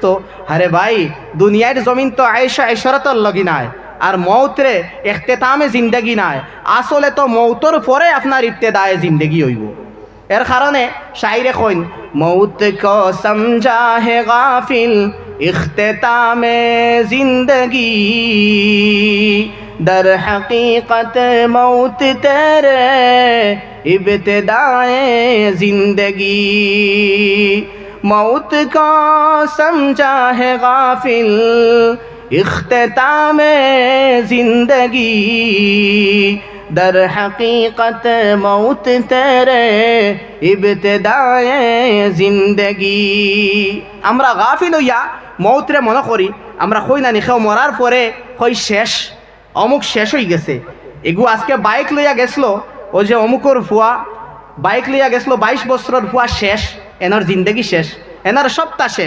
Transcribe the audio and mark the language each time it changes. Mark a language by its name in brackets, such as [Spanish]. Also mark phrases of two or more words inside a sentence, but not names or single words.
[Sylheti] আরে ভাই দুনিয়ার জমিন তো আয়েশা ইশরাতর লগি নাই, আর মৌতরে [Urdu] اختتام زندگی [Sylheti] নাই, আসলে তো মৌতর পরে আপনার [Urdu] ابتدائے زندگی [Sylheti] হইব। এর কারণে শাইরে কইন [Urdu] موت کو سمجھا ہے غافل اختتام زندگی در حقیقت موت تیرے ابتدائے زندگی موت کو سمجھا ہے غافل اختتام زندگی در حقیقت موت تیرے ابتدائے জিন্দগি। [Sylheti] আমরা গাফিল হইয়া মৌতরে মনে করি, আমরা কই না নিখেও মরার পরে কই শেষ, অমুক শেষ হয়ে গেছে। এগু আজকে বাইক লইয়া গেছিল, ও যে অমুকর ফুয়া বাইক লইয়া গেছিল 22 বছরের ফুয়া শেষ, এনার জিন্দগি শেষ, এনার সপ্তাহ শেষ।